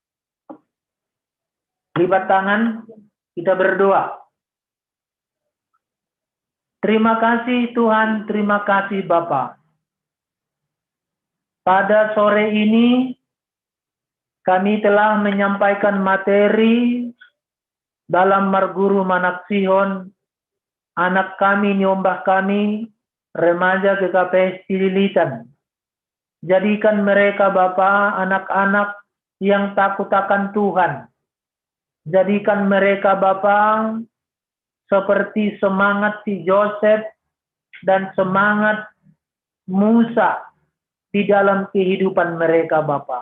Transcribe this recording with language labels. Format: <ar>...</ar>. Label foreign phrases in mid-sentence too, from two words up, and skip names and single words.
<id>Lipat tangan, kita berdoa. Terima kasih Tuhan, terima kasih Bapa. Pada sore ini, kami telah menyampaikan materi dalam Marguru Manaksihon anak kami, nyombah kami, remaja GKP Cililitan. Jadikan mereka Bapa anak-anak yang takut akan Tuhan. Jadikan mereka Bapa seperti semangat si Joseph dan semangat Musa di dalam kehidupan mereka Bapa.</id>